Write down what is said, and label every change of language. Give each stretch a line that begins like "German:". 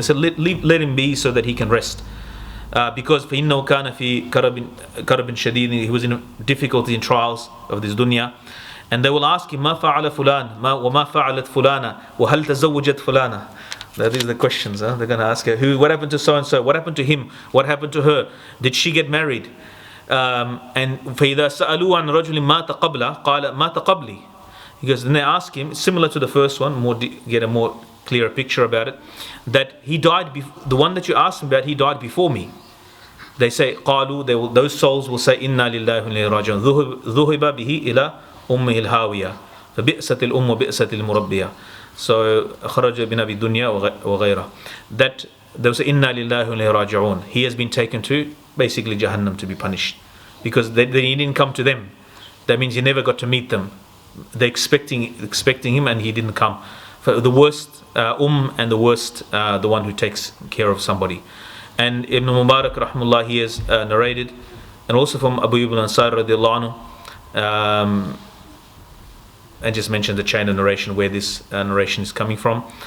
English: They said let him be so that he can rest, because
Arabic: فإنه كان في كرب شديد,
English: he was in difficulty and trials of this dunya. And they will ask him,
Arabic: ما فعل فلان وما فعلت فلانة وهل تزوجت فلانة.
English: That is the questions. They're going to ask her, what happened to so and so? What happened to him? What happened to her? Did she get married?
Arabic: And فإذا سألوا عن رجل مات قبله قال مات قبلي.
English: Because then they ask him, similar to the first one, get a more clearer picture about it, that he died. The one that you asked him about, he died before me. They say
Arabic: قالوا,
English: those souls will say
Arabic: إنا لله وإنا إليه راجعون ذهب به إلى أمه الهاوية فبئست الأم وبئست المربية. So خرج بنا بالدنيا وغيرها.
English: That they will say
Arabic: إنا لله وإنا إليه راجعون.
English: He has been taken to basically Jahannam to be punished, because he didn't come to them. That means he never got to meet them. They're expecting him and he didn't come. For the worst and the worst the one who takes care of somebody. And Ibn Mubarak rahimahullah, he has narrated, and also from Abu Ayyub al-Ansari radiallahu anhu, and just mentioned the chain of narration where this narration is coming from.